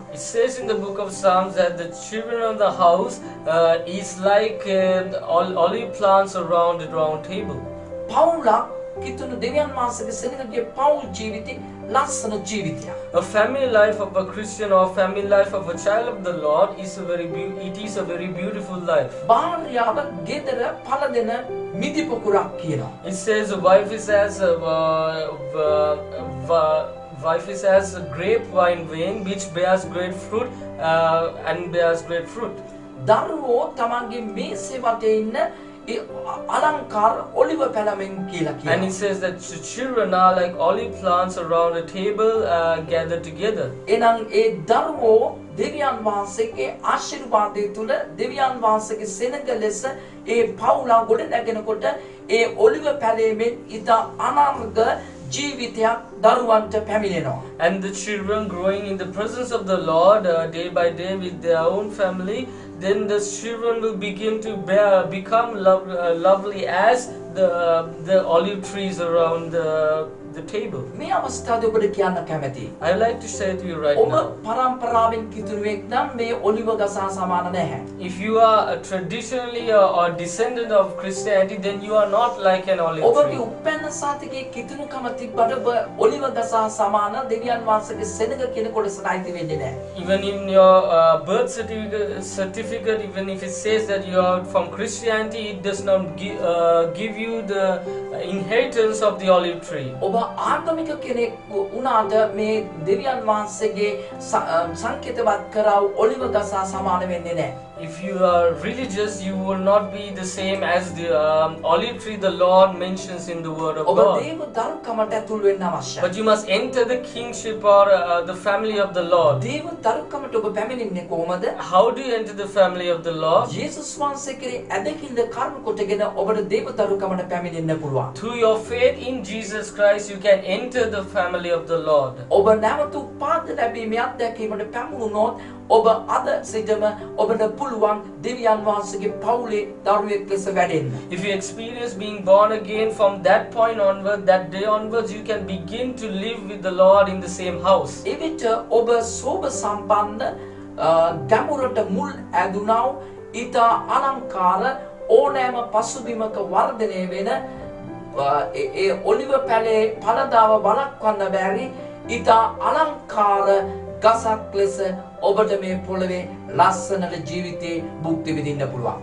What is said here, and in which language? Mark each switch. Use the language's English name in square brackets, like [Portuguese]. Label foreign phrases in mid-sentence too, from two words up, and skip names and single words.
[English] It says in the book of Psalms that the children of the house is like olive plants around the round table. [Sinhala] පවුලක් කිතුණු දෙවියන් වහන්සේගේ සෙනගගේ පවුල් ජීවිතේ ලස්සන ජීවිතයක්. [English] A family life of a Christian or family life of a child of the Lord is a very beautiful life. [Sinhala] භාර්යාව ගෙදර පළ දෙන මිදි පොකුරක් කියනවා. [English] It says a wife is as a grapevine vine which bears great fruit and bears great fruit. [Sinhala] දරුවෝ තමන්ගේ මේසේ වටේ ඉන්න අලංකාර ඔලිව පැලමෙන් කියලා කියනවා. [English] And it says that the children are like olive plants around a table gathered together. [Sinhala] එනම් ඒ දරුවෝ දෙවියන් වහන්සේගේ ආශිර්වාදය තුල දෙවියන් වහන්සේගේ සෙනග ලෙස ඒ පවුල ගොඩ නැගෙනකොට ඒ ඔලිව පැලෙමින් ඊට අනර්ග ජීවිතයක් දරුවන්ට පැමිණෙනවා. [English] And the children growing in the presence of the Lord day by day with their own family, then the children will begin to become lovely as the olive trees around the table. [Sinhala] මේ අවස්ථාවේ ඔබට කියන්න කැමැති. [English] I would like to say to you right [Sinhala] ඔබ [English] now, [Sinhala] පරම්පරාවෙන් කිතුණුවෙක් නම් මේ ඔලිව ගස හා සමාන නැහැ. [English] if you are traditionally or descendant of Christianity, then you are not like an olive [Sinhala] ඔබගේ [English] tree. [Sinhala] උපැන්න සාතිකයේ කිතුණුකම තිබ්බට ඔබ ඔලිව ගස හා සමාන දෙවියන් වහන්සේගේ සෙනඟ කියන කොටසට අයිති වෙන්නේ නැහැ. [English] Even in your birth certificate, even if it says that you are from Christianity, it does not give you the inheritance of the olive tree. [Sinhala] ඔබ ආගමික කෙනෙක් වුණාට මේ දෙවියන් වහන්සේගේ සංකේතවත් කරව ඔලිව ගස හා සමාන වෙන්නේ නැහැ. [English] If you are religious, you will not be the same as the olive tree the Lord mentions in the Word of [Sinhala] ඔබ [English] God. [Sinhala] දේව දරුකමට ඇතුල් වෙන්න අවශ්‍යයි. [English] But you must enter the kingship or the family of the Lord. [Sinhala] දේව දරුකමට ඔබ පැමිණෙන්නේ කොහොමද? [English] How do you enter the family of the Lord? [Sinhala] යේසුස් වහන්සේ කෙරේ ඇදහිල්ල කර්ම කොටගෙන ඔබට දේව දරුකමට පැමිණෙන්න පුළුවන්. [English] Through your faith in Jesus Christ, you can enter the family of the Lord. [Sinhala] ඔබ නැවත උපාද ලැබීමේ අත්දැකීමට පැමුණුනොත් ඔබ අද සිටම ඔබට පුළුවන් දෙවියන් වහන්සේගේ පවුලේ දරුවෙක් ලෙස වැඩෙන්න. [English] If you experience being born again from that point onward, that day onwards, you can begin to live with the Lord in the same house. [Sinhala] එවිට ඔබ සෝබ සම්පන්න ගැඹුරට මුල් ඇදුනව ඊට අලංකාර ඕනෑම පසුබිමක වර්ධනය වෙන ඒ ඔලිව පැලේ පළදාව වළක්වන්න බැරි ඊට අලංකාර ගසක් ලෙස ඔබට මේ පොළවේ ලස්සනට ජීවිතේ භුක්ති විඳින්න පුළුවන්.